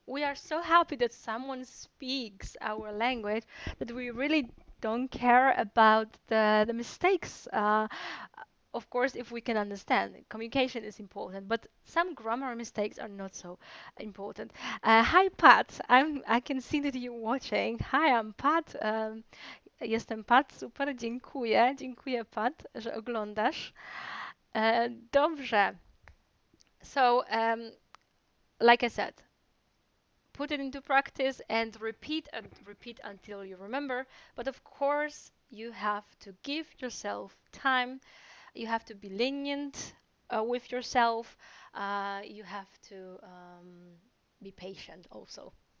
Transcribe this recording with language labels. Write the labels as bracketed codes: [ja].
[en] We are so happy that someone speaks our language that we really don't care about the mistakes. Of course, if we can understand, communication is important, but some grammar mistakes are not so important. Hi Pat, I can see that you're watching. Hi, I'm Pat. [pl] Jestem Pat, super, dziękuję. Dziękuję Pat, że oglądasz. Dobrze. [en] So, like I said, put it into practice and repeat until you remember. But of course, you have to give yourself time. You have to be lenient with yourself. You have to be patient also.